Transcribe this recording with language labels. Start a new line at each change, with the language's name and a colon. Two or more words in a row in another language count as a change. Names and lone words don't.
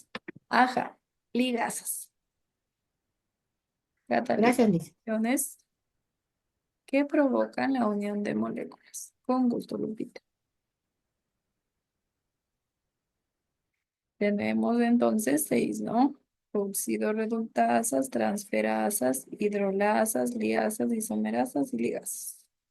Spanish: Ajá, ligasas. Gracias, Liz. Reacciones que provocan la unión de moléculas. Con gusto, Lupita. Tenemos entonces 6, ¿no? Oxidorreductasas, transferasas, hidrolasas, liasas, isomerasas y ligasas.